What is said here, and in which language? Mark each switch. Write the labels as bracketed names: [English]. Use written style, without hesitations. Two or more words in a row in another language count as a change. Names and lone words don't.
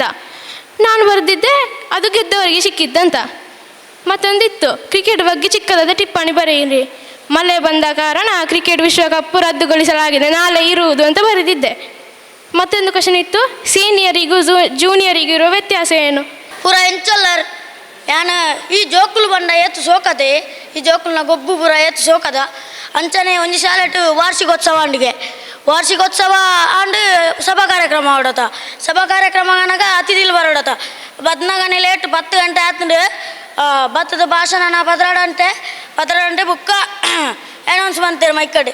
[Kannada] ನಾನು ಬರೆದಿದ್ದೆ ಅದು ಗೆದ್ದವರಿಗೆ ಸಿಕ್ಕಿತ್ತಂತ. ಮತ್ತೊಂದಿತ್ತು, ಕ್ರಿಕೆಟ್ ಬಗ್ಗೆ ಚಿಕ್ಕದಾದ ಟಿಪ್ಪಣಿ ಬರೆಯಿರಿ. ಮಳೆ ಬಂದ ಕಾರಣ ಕ್ರಿಕೆಟ್ ವಿಶ್ವಕಪ್ ರದ್ದುಗೊಳಿಸಲಾಗಿದೆ, ನಾಳೆ ಇರುವುದು ಅಂತ ಬರೆದಿದ್ದೆ. ಮತ್ತೊಂದು ಕ್ವಶನ್ ಇತ್ತು, ಸೀನಿಯರಿಗೂ ಜೂನಿಯರಿಗೂ ಇರುವ ವ್ಯತ್ಯಾಸ ಏನು. [Tulu] ಪೂರ ಎಂಚಲ್ಲರ್ ಯಾನ ಈ ಜೋಕುಲು ಬಂಡ ಏತು ಸೋಕದೆ, ಈ ಜೋಕುಲ್ನ ಗೊಬ್ಬು ಪೂರ ಏತು ಸೋಕದ ಅಂಚನೆ ಒಂಜಿ ಶಾಲೆಟ್ ವಾರ್ಷಿಕೋತ್ಸವ ಅಂಡಿಗೆ. ವಾರ್ಷಿಕೋತ್ಸವ ಅಂಡ್ ಸಭಾ ಕಾರ್ಯಕ್ರಮ ಆಡೋತ. ಸಭಾ ಕಾರ್ಯಕ್ರಮ ಅನ್ನಾಗ ಅತಿಥಿಲು ಬರೋಡತ. ಬದ್ನಾಗನೆ ಲೇಟ್ 10 ಗಂಟೆ ಆತಂಡು ಭತ್ತದ ಭಾಷಣ ಪದರಾಡಂತೆ ಬುಕ್ಕ [Kannada] ಅನೌನ್ಸ್ ಮಾಡ್ತಾರೆ ಮೈಕಡೆ.